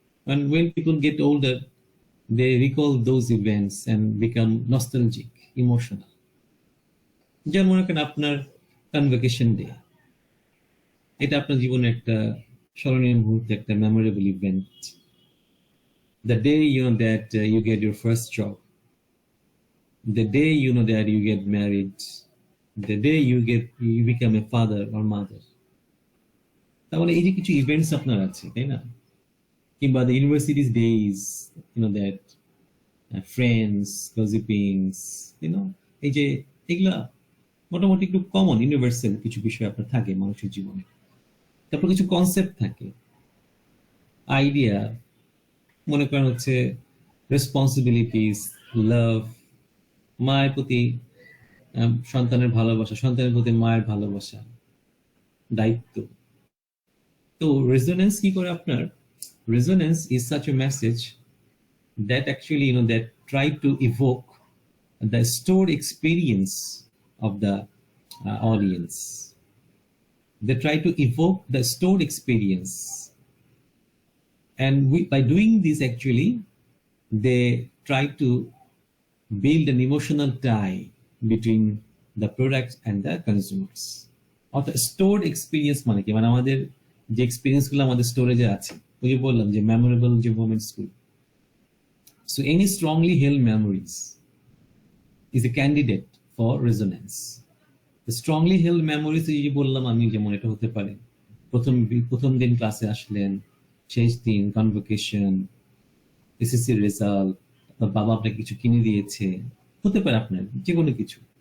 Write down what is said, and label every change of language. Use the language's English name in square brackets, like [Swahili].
[English] And when people get older, they recall those events and become nostalgic, emotional. [Bangla] যেমন মনে করেন আপনার convocation day, এটা আপনার জীবনে একটা স্মরণীয় মুহূর্ত, একটা memorable event. [English] The day you know that you get your first job, the day you know that you get married, the day you become a father or mother. [Bangla] তার মানে এই যে কিছু ইভেন্টস আপনার আছে, তাই না? কিংবা [English] the university's days, you know [Bangla] that friends, gossipings, you know, এই যে এগুলা মোটামুটি একটু কমন, ইউনিভার্সাল কিছু বিষয় আপনার থাকে মানুষের জীবনে। তারপর কিছু কনসেপ্ট থাকে, আইডিয়া, মনে করেন হচ্ছে রেসপন্সিবিলিটিস, লাভ, মায়ের প্রতি সন্তানের ভালোবাসা, সন্তানের প্রতি মায়ের ভালোবাসা, দায়িত্ব। তো রেজোনেন্স কি করে আপনার? [English] Resonance is such a message that actually, you know, that try to evoke the stored experience of the audience. They try to evoke the stored experience. And by doing this, actually, they try to build an emotional tie between the product and the consumers. Or the stored experience [Bangla] মানে কি? মানে আমাদের যে experience গুলো আমাদের স্টোরেজে আছে, ওই যে বললাম যে মেমোরেবল যে মোমেন্টস গুলো, so [English] So any strongly held memories is a candidate for resonance. The strongly held memories [Bangla] যে বললাম আমি, যেমন এটা হতে পারে প্রথম দিন ক্লাসে আসলেন, শেষ দিন কনভোকেশন, এসএসসি রেজাল্ট, বাবা আপনাকে কিছু কিনে দিয়েছে, হতে পারে আপনার যে কোনো কিছু।